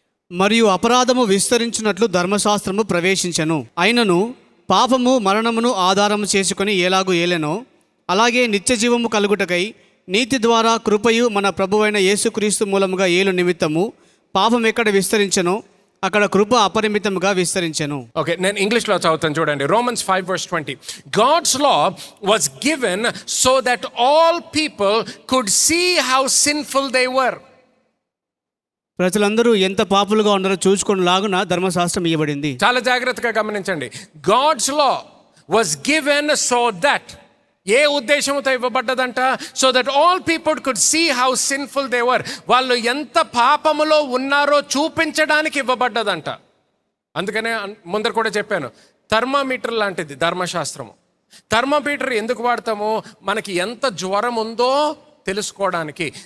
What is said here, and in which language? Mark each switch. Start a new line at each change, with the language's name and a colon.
Telugu: మరియు అపరాధము విస్తరించినట్లు ధర్మశాస్త్రము ప్రవేశించెను, అయినను పాపము మరణమును ఆధారము చేసుకొని ఎలాగూ ఏలెనో అలాగే నిత్య జీవము కలుగుటకై నీతి ద్వారా కృపయు మన ప్రభువైన యేసుక్రీస్తు మూలముగా ఏలు నిమిత్తము పాపం ఎక్కడ విస్తరించెనో అక్కడ కృప అపరిమితముగా విస్తరించెను. ఓకే, నేను ఇంగ్లీష్లో చదువుతాను చూడండి.
English: Romans 5:20. God's law was given so that all people could see how sinful they were.
Telugu: ప్రజలందరూ ఎంత పాపులుగా ఉన్నారో చూసుకునేలాగున ధర్మశాస్త్రం ఇవ్వబడింది. చాలా జాగ్రత్తగా గమనించండి.
English: God's law was given so that,
Telugu: ఏ ఉద్దేశంతో ఇవ్వబడ్డదంట?
English: So that all people could see how sinful they were.
Telugu: వాళ్ళు ఎంత పాపములో ఉన్నారో చూపించడానికి ఇవ్వబడ్డదంట. అందుకనే ముందర కూడా చెప్పాను, థర్మామీటర్ లాంటిది ధర్మశాస్త్రము. థర్మామీటర్ ఎందుకు వాడతాము? మనకి ఎంత జ్వరం ఉందో తెలుసుకోవడానికి.